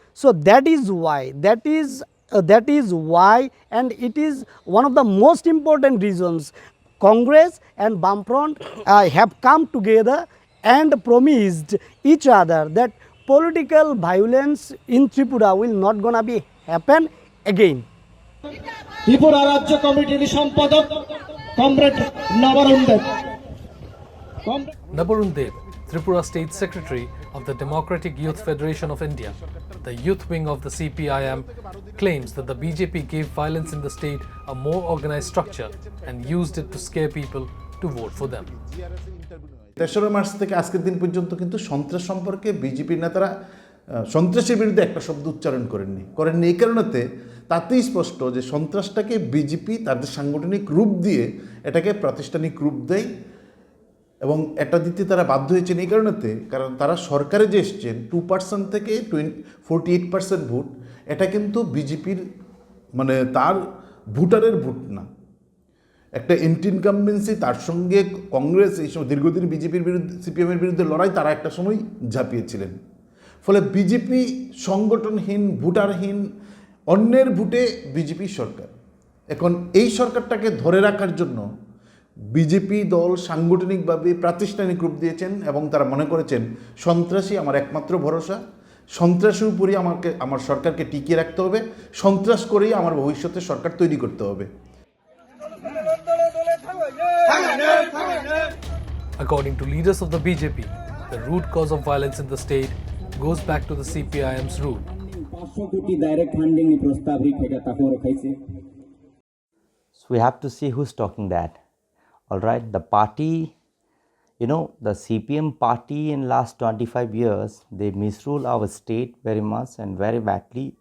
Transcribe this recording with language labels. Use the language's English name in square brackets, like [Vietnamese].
[English] So that is why, and it is one of the most important reasons Congress and Bamfront have come together and promised each other that political violence in Tripura will not gonna be happen again. [Bangla] Tripura রাজ্য কমিটির সম্পাদক comrade Nabarun Dev. [English] Nabarun Dev, Tripura State Secretary of the Democratic Youth Federation of India, the youth wing of the CPIM, claims that the BJP gave violence in the state a more organized structure and used it to scare people to vote for them. [Bangla] 3 March থেকে আজকের দিন পর্যন্ত কিন্তু সন্ত্রাস সম্পর্কে বিজেপির নেতারা সন্ত্রাসের বিরুদ্ধে একটা শব্দ উচ্চারণ করেননি এই কারণেতে তাতেই স্পষ্ট যে সন্ত্রাসটাকে বিজেপি তাদের সাংগঠনিক রূপ দিয়ে এটাকে প্রাতিষ্ঠানিক রূপ দেয় এবং এটা দিতে তারা বাধ্য হয়েছেন এই কারণেতে, কারণ তারা সরকারে যে এসছেন 2% থেকে 48% ভোট, এটা কিন্তু বিজেপির মানে তার ভোটারের ভোট না, একটা এন্টি ইনকামবেন্সি, তার সঙ্গে কংগ্রেস এই সময় দীর্ঘদিন বিজেপির বিরুদ্ধে সিপিএমের বিরুদ্ধে লড়াই তারা একটা সময় ঝাঁপিয়েছিলেন। ফলে বিজেপি সংগঠনহীন, ভোটারহীন, অন্যের ভোটে বিজেপি সরকার। এখন এই সরকারটাকে ধরে রাখার জন্য বিজেপি দল সাংগঠনিকভাবে প্রাতিষ্ঠানিক রূপ দিয়েছেন এবং তারা মনে করেছেন সন্ত্রাসী আমার একমাত্র ভরসা, সন্ত্রাসের উপরই আমার সরকারকে টিকিয়ে রাখতে হবে, সন্ত্রাস করেই আমার ভবিষ্যতে সরকার তৈরি করতে হবে। [English] According to leaders of the BJP, the root cause of violence in the state goes back to the CPIM's rule. So we have to see who's talking that. All right, the party, the CPM party in last 25 years, they misrule our state very much and very badly.